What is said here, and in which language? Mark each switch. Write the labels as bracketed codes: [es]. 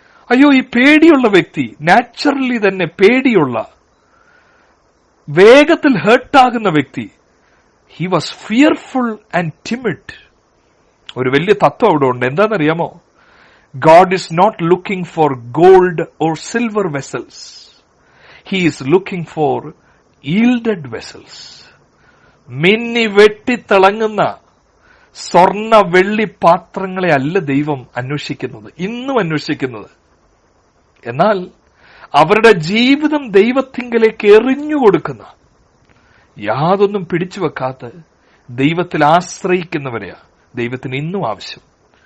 [ml] അയ്യോ, ഈ പേടിയുള്ള വ്യക്തി, നാച്ചുറലി തന്നെ പേടിയുള്ള, വേഗത്തിൽ ഹേർട്ടാകുന്ന വ്യക്തി, [en] He was fearful and timid. [ml] ഒരു വലിയ തത്വം അവിടെ ഉണ്ട്. എന്താണെന്നറിയാമോ? [en] God is not looking for gold or silver vessels. He is looking for yielded vessels. [ml] മിന്നി വെട്ടിത്തിളങ്ങുന്ന സ്വർണ്ണ വെള്ളി പാത്രങ്ങളെ അല്ല ദൈവം അന്വേഷിക്കുന്നത്, ഇന്നും അന്വേഷിക്കുന്നത്. എന്നാൽ അവരുടെ ജീവിതം ദൈവത്തിങ്കലേക്ക് എറിഞ്ഞുകൊടുക്കുന്ന, യാതൊന്നും പിടിച്ചു വെക്കാത്ത, ദൈവത്തിൽ ആശ്രയിക്കുന്നവരെയാ ദൈവത്തിന് ഇന്നും ആവശ്യം.